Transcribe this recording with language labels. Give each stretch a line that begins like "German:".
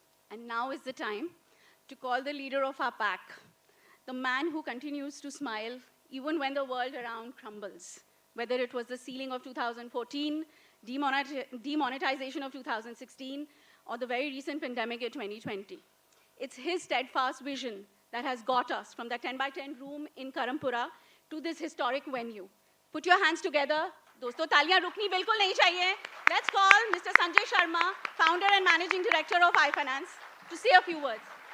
English: And now is the time to call the leader of our pack, the man who continues to smile even when the world around crumbles, whether it was the ceiling of 2014, demonetization of 2016, or the very recent pandemic in 2020. It's his steadfast vision that has got us from the 10 by 10 room in Karampura to this historic venue. Put your hands together.
Hindi: दोस्तों तालियां रुकनी बिल्कुल नहीं चाहिए.
English: Let's call Mr. Sanjay Sharma, founder and managing director of iFinance, to say a few words.